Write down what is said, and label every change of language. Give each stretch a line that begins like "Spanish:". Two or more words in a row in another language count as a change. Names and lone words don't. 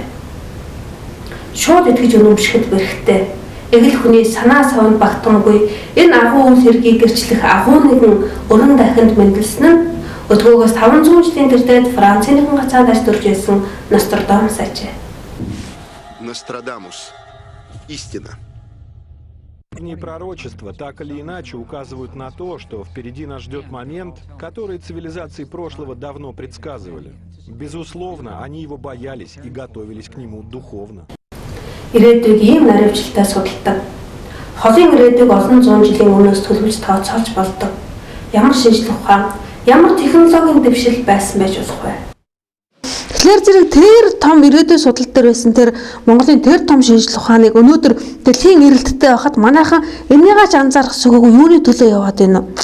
Mongolian: Шууд итгэж үнэмшихэд бэрхтээ эгэл хүний санаа савнд багтамгүй энэ агуу үйл хэргийг гэрчлэх агуу нэгэн өрн дахинд мэндэлсэн нь өдгөөгөөс 500 жилийн тэртет Францын нэгэн гацаанд ажтурж байсан Нострадамус ажээ. Нострадамус.
Russian: Истина. Пророчества так или иначе указывают на то, что впереди нас ждет момент, который цивилизации прошлого давно предсказывали. Безусловно, они его боялись и готовились к нему духовно.
Mongolian: Ирээдүйг ийм наривчлалтай судалдаг. Холын ирээдүйг олон зуун жилийн өмнөөс төлөвлөж тооцоолж болдог. Ямар шинжлэх ухаан, ямар технологийн дэвшил байсан байж болох вэ? Тэгэхээр зэрэг тэр том ирээдүйн судал дээр байсан тэр Монголын тэр том шинжлэх ухааныг өнөөдөр дэлхийн эрэлттэй байхад манайхан энийгаач анзаарах сүгөөгүй юуны төлөө яваад байна вэ?